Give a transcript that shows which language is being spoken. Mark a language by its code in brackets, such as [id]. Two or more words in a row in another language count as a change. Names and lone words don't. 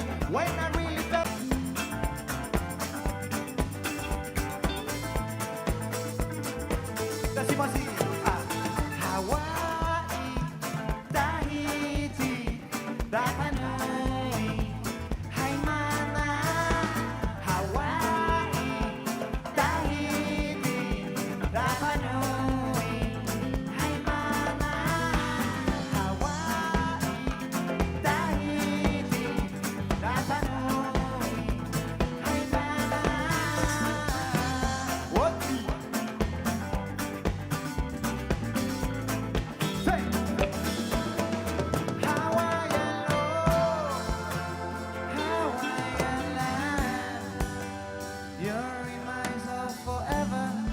[en] when I really felt. [es] Decimos así, Hawaii, Tahiti, Rapa Nui, Haimana. Hawaii, Tahiti, Rapa Nui, Haimana. Hawaii, Tahiti, Rapa Nui, Haimana. [en] What? Say, Hawaiian love, Hawaiian land, you're in my soul forever.